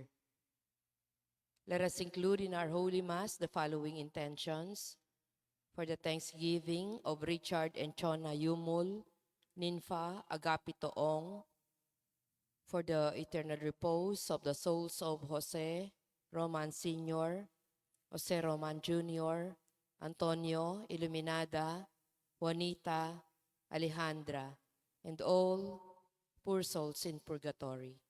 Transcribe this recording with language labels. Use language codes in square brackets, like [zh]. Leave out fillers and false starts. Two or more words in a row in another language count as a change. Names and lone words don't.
[en] Let us include in our Holy Mass the following intentions: for the thanksgiving of Richard and Chona Yumul, Ninfa Agapito Ong, for the eternal repose of the souls of Jose Roman Sr., Jose Roman Jr., Antonio Iluminada, Juanita, Alejandra, and all poor souls in purgatory.